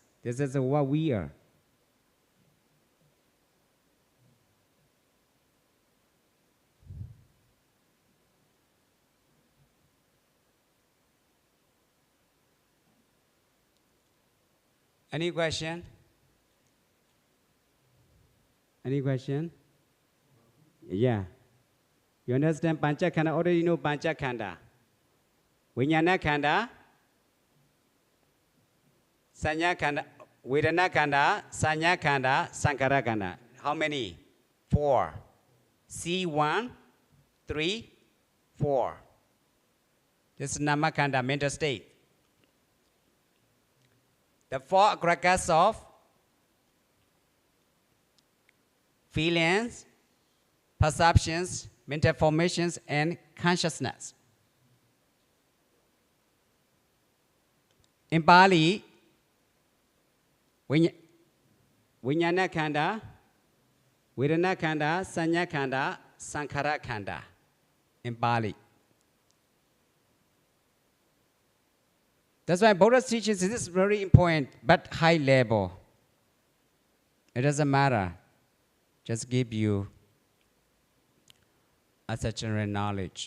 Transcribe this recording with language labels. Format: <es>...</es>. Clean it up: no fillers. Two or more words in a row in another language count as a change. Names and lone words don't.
<en>This is what we are. Any question? Any question? Yeah. You understand Panchakhanda? Already know Panchakhanda.</en> <pi>Vijnana Khanda, Sanya Khanda, Vedana Khanda, Sanya Khanda, Sankhara Khanda.</pi> <en>How many? 4. C1, 3, 4. This is Namakhanda, mental state. The 4 aggregates of feelings, perceptions, mental formations, and consciousness. In Pali,</en> <pi>Vijnana Khanda, Vedana Khanda, Sanya Khanda, Sankhara Khanda.</pi> <en>In Pali. That's why Buddha's teachings is very important, but high level. It doesn't matter. Just give you a general knowledge.</en>